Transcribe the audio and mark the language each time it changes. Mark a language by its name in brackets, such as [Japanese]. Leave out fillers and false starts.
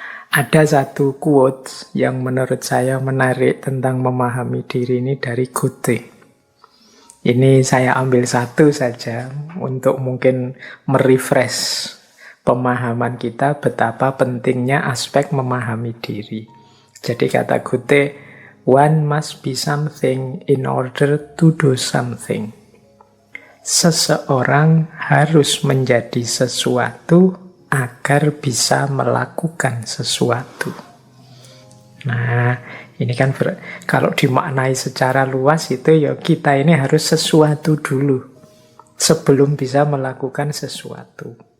[Indonesian] Ada satu quotes yang menurut saya menarik tentang memahami diri ini dari Goethe. Ini saya ambil satu saja untuk mungkin merefresh pemahaman kita betapa pentingnya aspek memahami diri. Jadi kata Goethe, [English] one must be something in order to do something. [Indonesian] Seseorang harus menjadi sesuatu agar bisa melakukan sesuatu. Nah, ini kan kalau dimaknai secara luas itu ya kita ini harus sesuatu dulu sebelum bisa melakukan sesuatu.